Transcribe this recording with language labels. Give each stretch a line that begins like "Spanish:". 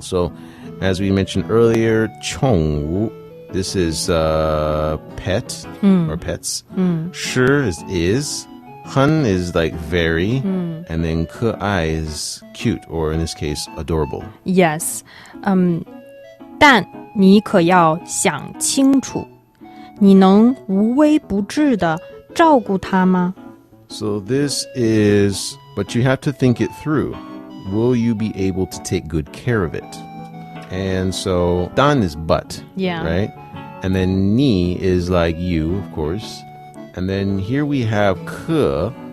English: So, as we mentioned earlier, 宠物, this is pet or pets. 是 is. 很 is like very. And then 可愛 is cute, or in this case, adorable. Yes.
Chinese: 但你可要想清楚，你能无微不至地照顾它吗?
English: So this is, but you have to think it through. Will you be able to take good care of it? And so, 但 is but, Yeah. right? And then 你 is like you, of course. And then here we have 可.